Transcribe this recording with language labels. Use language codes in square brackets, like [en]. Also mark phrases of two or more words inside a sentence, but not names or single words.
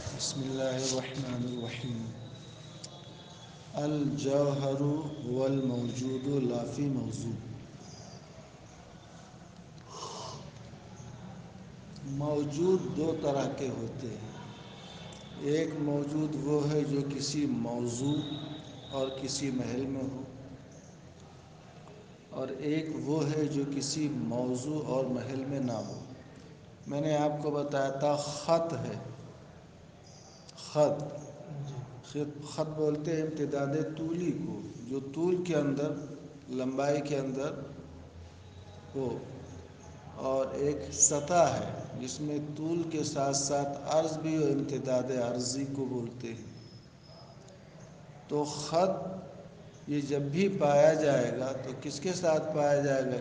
[ar] بسم اللہ الرحمن الرحیم الجوہر هو الموجود لا فی موضوع۔ [ur] موجود دو طرح کے ہوتے ہیں، ایک موجود وہ ہے جو کسی موضوع اور کسی محل میں ہو، اور ایک وہ ہے جو کسی موضوع اور محل میں نہ ہو۔ میں نے آپ کو بتایا تھا خط ہے، خط بولتے ہیں امتداد طولی کو، جو طول کے اندر لمبائی کے اندر ہو، اور ایک سطح ہے جس میں طول کے ساتھ ساتھ عرض بھی ہو، امتداد عرضی کو بولتے ہیں۔ تو خط یہ جب بھی پایا جائے گا تو کس کے ساتھ پایا جائے گا؟